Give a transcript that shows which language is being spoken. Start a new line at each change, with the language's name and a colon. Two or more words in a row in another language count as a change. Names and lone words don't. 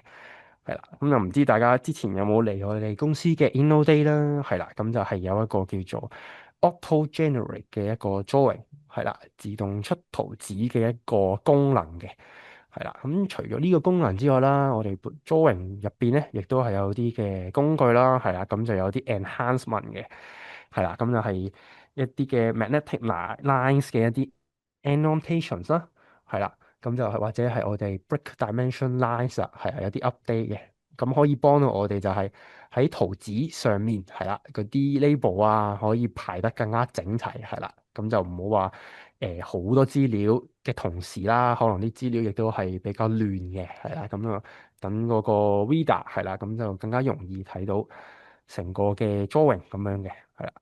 Cantonese: 係啦，咁就唔知大家之前有冇嚟我哋公司嘅 InnoDay 啦，係啦，咁就係有一個叫做
English: Auto Generate
Cantonese: 嘅一個 drawing，係啦，自動出圖紙嘅一個功能嘅，係啦，咁除咗呢個功能之外啦，我哋 drawing 入邊咧，亦都係有啲嘅工具啦，係啦，咁就有啲 enhancement 嘅，係啦，咁就係一啲嘅
English: magnetic lines
Cantonese: 嘅一啲 annotations 啦，係啦。咁就係或者係我哋
English: break dimension lines
Cantonese: 啊，係有啲 update 嘅，咁可以幫到我哋就係喺圖紙上面係啦，嗰啲 label 啊可以排得更加整齊係啦，咁就唔好話好多資料嘅同時啦，可能啲資料亦都係比較亂嘅係啦，咁啊等嗰個 reader 係啦，咁就更加容易睇到成個嘅 drawing 咁樣嘅係啦。